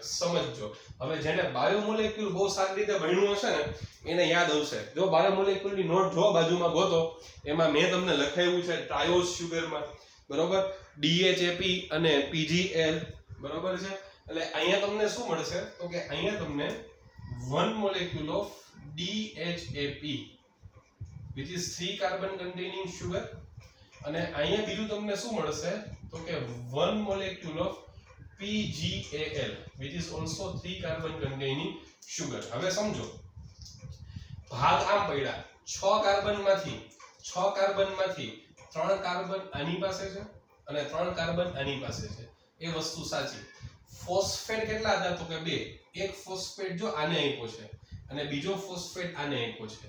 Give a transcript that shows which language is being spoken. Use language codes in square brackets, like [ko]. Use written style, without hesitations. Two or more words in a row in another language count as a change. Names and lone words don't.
[gu] સમજો, હવે જેને બાયોમોલેક્યુલ બહુ સારી રીતે ભણ્યું હશે ને એને યાદ આવશે. જો બાયોમોલેક્યુલની નોટ જો બાજુમાં ગોતો, એમાં મેં તમને લખાવ્યું છે ટ્રાયોઝ સુગરમાં. બરોબર, DHAP અને PGL. બરોબર છે. એટલે અહીંયા તમને શું મળશે તો કે અહીંયા તમને [en] 1 molecule of DHAP which is 3 carbon containing sugar, [gu] અને અહીંયા બીજું તમને શું મળશે તો કે [en] 1 molecule of PGAL which is also 3 carbon containing sugar. [gu] હવે સમજો, ભાગ આમ પડ્યા, 6 કાર્બનમાંથી 3 કાર્બન આની પાસે છે અને 3 કાર્બન આની પાસે છે. એ વસ્તુ સાચી. ફોસ્ફેટ કેટલા હતા તો કે 2. એક ફોસ્ફેટ જો આને આપ્યો છે અને બીજો ફોસ્ફેટ આને આપ્યો છે.